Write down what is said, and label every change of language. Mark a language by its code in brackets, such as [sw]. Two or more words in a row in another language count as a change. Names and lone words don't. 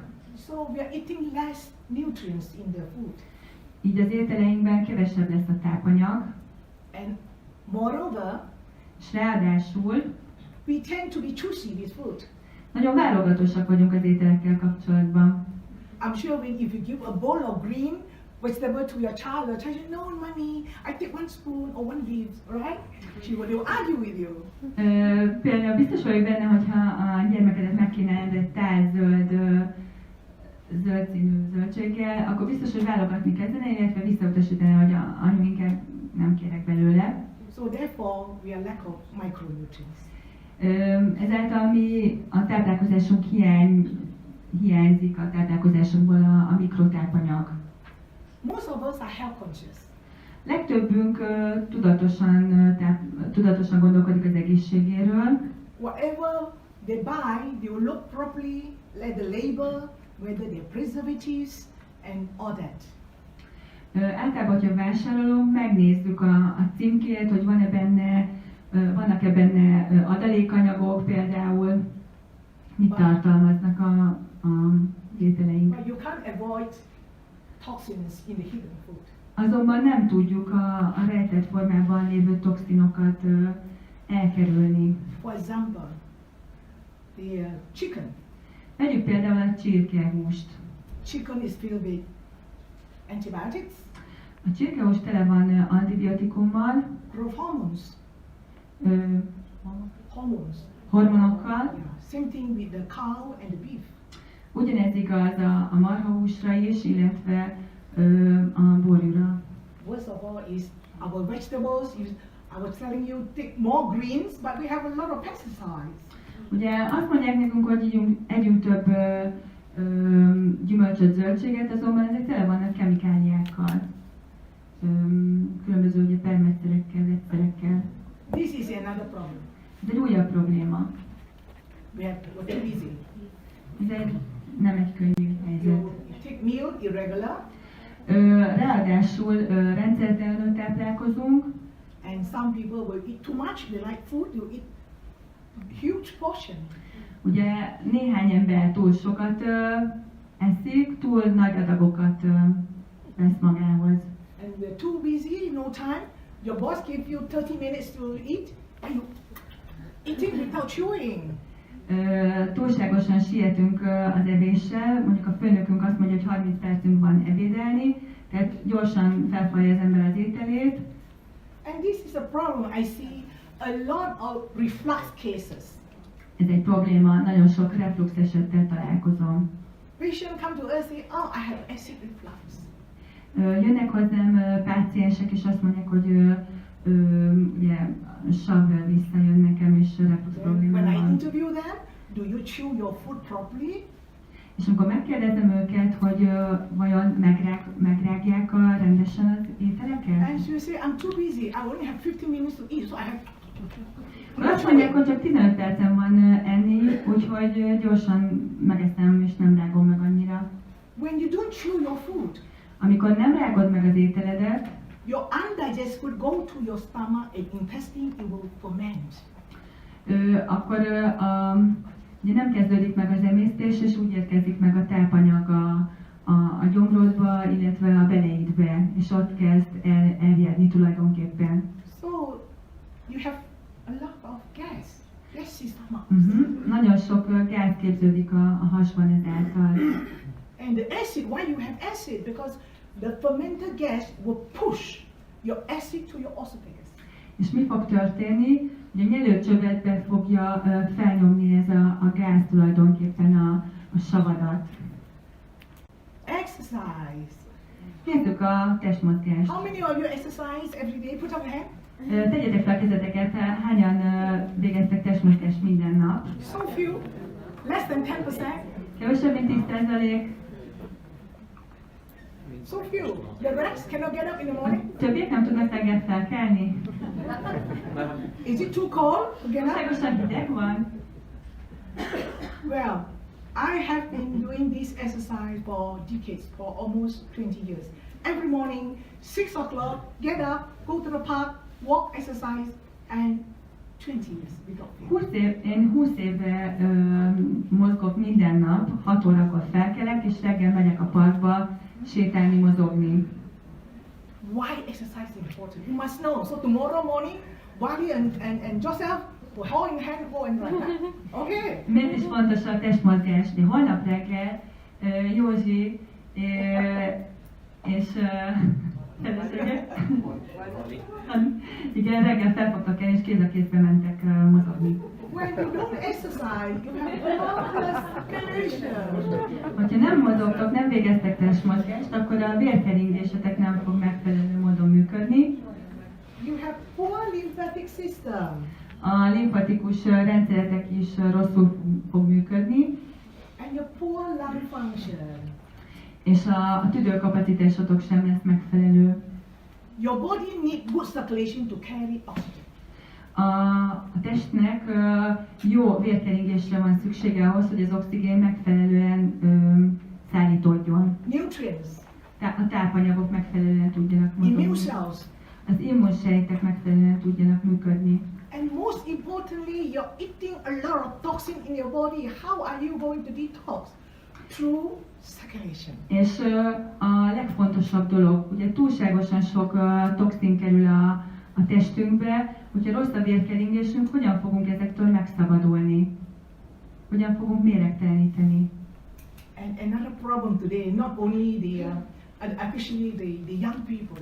[en] So we are eating less nutrients in the food. [hu] Így az ételeinkben kevesebb lesz a tápanyag. [en] And moreover, [hu] És ráadásul [en] we tend to be choosy with food. [hu] nagyon válogatósak vagyunk az ételekkel kapcsolatban. [en] I'm sure if you give a bowl of green vegetable to your child says, no, mommy, I take one spoon or one leaf, right? They will argue with you. [hu] Például biztos vagyok benne, hogyha a gyermekedet megkínálod egy tál zöld színű zöldséggel, akkor biztos, hogy válogatni kezdene, illetve visszautasítani, hogy anyu inkább nem kérek belőle. [en] So therefore, we are lack of micronutrients. [hu] Ezáltal mi a táplálkozásunk hiányzik a táplálkozásunkból a mikrotápanyag. [en] Most of us are health conscious. [hu] Legtöbbünk tudatosan gondolkodik az egészségéről. [en] Whatever they buy, they will look properly at the label, whether they're preservatives and all that. [hu] Általában, hogyha vásárolunk, megnézzük a címkét, hogy vannak-e benne adalékanyagok, például mit tartalmaznak a ételeink. [en] But you can't avoid toxins in the hidden food. [hu] Azonban nem tudjuk a rejtett formában lévő toxinokat elkerülni. [en] For example, the chicken. [hu] Vegyük például a csirkehúst. [en] Chicken is filled with antibiotics, [hu] A csirkehús tele van antibiotikummal, [en] growth hormones, [hu] hormonokkal. [en] Yeah. Same thing with the cow and the beef. [hu] Ugyanez igaz a marhahúsra is, illetve a borjúra. [en] Worst of all is our vegetables. I was telling you, take more greens, but we have a lot of pesticides. [hu] Ugye azt mondják nekünk, hogy együnk több gyümölcsöt, zöldséget, azonban ezek tele vannak kemikáliákkal, különböző ugye permetszerekkel, vegyszerekkel. [en] This is another problem. [hu] Ez egy újabb probléma. [en] We're too busy. [hu] Ez nem egy könnyű helyzet. [en] You take meal irregular, [hu] Ráadásul rendszertelenül táplálkozunk, [en] and some people will eat too much. They like food. You eat huge portion. [hu] ugye néhány ember túl sokat eszik, túl nagy adagokat vesz magához. [en] And we're too busy, no time. Your boss gives you 30 minutes to eat, and you eating without chewing. [hu] Túlságosan sietünk az evéssel, mondjuk a főnökünk azt mondja, hogy 30 percünk van ebédelni, tehát gyorsan felfalja az ember az ételét. [en] And this is a problem. I see a lot of reflux cases. [hu] Ez egy probléma, nagyon sok reflux esettel találkozom. [en] Patient come to us say, oh, I have acid reflux. [hu] Jönnek hozzám páciensek és azt mondják, hogy ugye sav visszajön nekem és reflux probléma [en] When I [hu] van. [en] interview them, do you chew your food properly? [hu] És amikor megkérdezem őket, hogy vajon megrágják rendesen az ételeket? [en] And she say, I'm too busy. I only have 15 minutes to eat, so I have. [hu] Azt mondják, hogy csak 15 percem van enni, úgyhogy gyorsan megeszem és nem rágom meg annyira. [en] When you don't chew your food, [hu] Amikor nem rágod meg az ételedet, [en] your undigested food go to your stomach and intestine, it will ferment. [hu] akkor ugye nem kezdődik meg az emésztés, és úgy érkezik meg a tápanyag a gyomrodba, illetve a beleidbe, és ott kezd eljedni tulajdonképpen. [en] So you have a lot of gas. Gas is stomach. [hu] Nagyon sok gáz képződik a hasban ezáltal. [en] And the acid, why you have acid? Because the fermented gas will push your acid to your esophagus. [hu] És mi fog történni? Ugye a nyelőcsövetbe fogja felnyomni ez a gáz tulajdonképpen a savadat. [en] Exercise. [hu] Nézzük a testmozgást. [en] How many of you exercise every day? Put up a hand. [hu] Tegyetek fel a kezeteket, hányan végeztek testmozgást minden nap? [en] So few. Less than 10%. [hu] Kevesebb, mint 10%. [en] So few. The rest cannot get up in the morning. [hu] Többiek nem tudnak reggel felkelni. [en] Is it too cold to get up? [hu] Túlságosan hideg van. [en] Well, I have been doing this exercise for decades, for almost 20 years. Every morning, 6 o'clock, get up, go to the park, walk, exercise, and 20 years without fail. [hu] Én 20 éve mozgok minden nap, 6 órakor felkelek, és reggel megyek a parkba sétálni, mozogni. [en] Why exercise is important? You must know. So tomorrow morning, Bobby and Joseph will hold in hand, go and like that. Okay? [hu] Miért is fontos a testmozgásni? Holnap reggel Józsi és felesége, igen, reggel felfogtak el és kéz a kézbe mentek mozogni. [en] When you don't exercise, you have blood circulation. [hu] Hogyha nem mozogtok, nem végeztek testmozgást, akkor a vérkeringésetek nem fog megfelelő módon működni. [en] You have poor lymphatic system. [hu] A limfatikus rendszeretek is rosszul fog működni. [en] And your poor lung function. [hu] És a tüdőkapacitásotok sem lesz megfelelő. [en] Your body needs good circulation to carry oxygen. [hu] A testnek jó vérkeringésre van szüksége ahhoz, hogy az oxigén megfelelően szállítódjon. [en] Nutrients, [hu] A tápanyagok megfelelően tudjanak [en] immune [hu] mozogni. [en] cells, [hu] Az immunsejtek megfelelően tudjanak működni. [en] and most importantly, you're eating a lot of toxin in your body. How are you going to detox? Through circulation. [hu] És a legfontosabb dolog, ugye túlságosan sok toxin kerül a testünkbe, hogyha rossz a vérkeringésünk, hogyan fogunk ezektől megszabadulni? Hogyan fogunk méregteleníteni? [en] And another problem today, not only especially the young people.